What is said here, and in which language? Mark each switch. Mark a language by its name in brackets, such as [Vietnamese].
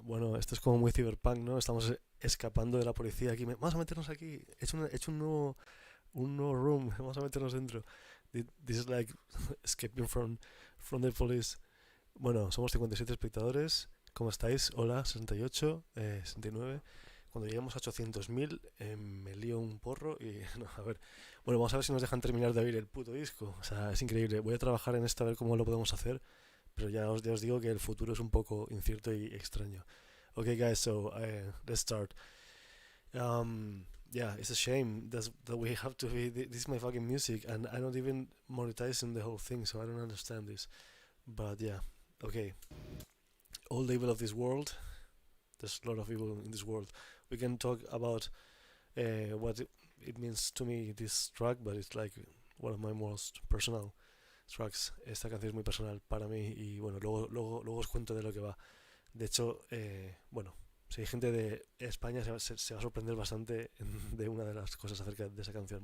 [Spanish] Bueno, esto es como muy cyberpunk, ¿no? Estamos escapando de la policía aquí. Vamos a meternos aquí. He hecho un nuevo room. Vamos a meternos dentro. [English] This is like escaping from the police. [Spanish] Bueno, somos 57 espectadores. ¿Cómo estáis? Hola, 68, 69. Cuando lleguemos a 800.000, me lío un porro y... No, a ver. Bueno, vamos a ver si nos dejan terminar de oír el puto disco. O sea, es increíble. Voy a trabajar en esto a ver cómo lo podemos hacer. Pero ya os digo que el futuro es un poco incierto y extraño. [English] Okay, guys, so let's start. Yeah, it's a shame that we have to be. This is my fucking music, and I'm not even monetizing the whole thing, so I don't understand this. But yeah, okay. All the evil of this world. There's a lot of evil in this world. We can talk about what it means to me, this track, but it's like one of my most personal tracks. [Spanish] Esta canción es muy personal para mí y bueno, luego os cuento de lo que va. De hecho, bueno, si hay gente de España se va a sorprender bastante de una de las cosas acerca de esa canción.